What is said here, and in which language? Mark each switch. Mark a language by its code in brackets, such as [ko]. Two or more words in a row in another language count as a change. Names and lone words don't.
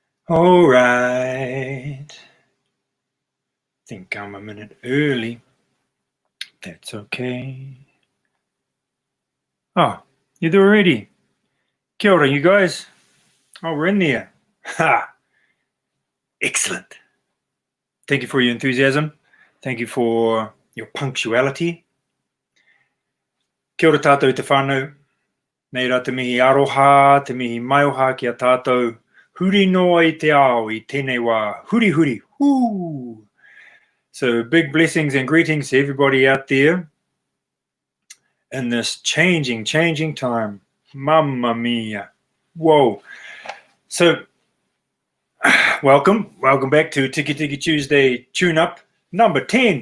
[en] All right. Think I'm a minute early. That's okay. Oh, you're there already. [mi] Kia ora, [en] you guys. Oh, we're in there. Ha! Excellent. Thank you for your enthusiasm. Thank you for your punctuality. [mi] Kia ora tātou te whānau. Nei rā te mihi aroha, te mihi maioha ki a tātou. Huri noa I te ao I tēnei wā. Huri huri. Woo! [en] So big blessings and greetings to everybody out there in this changing time. [it] Mamma mia. Whoa. [en] So welcome back to Tikitiki Tuesday tune-up number 10.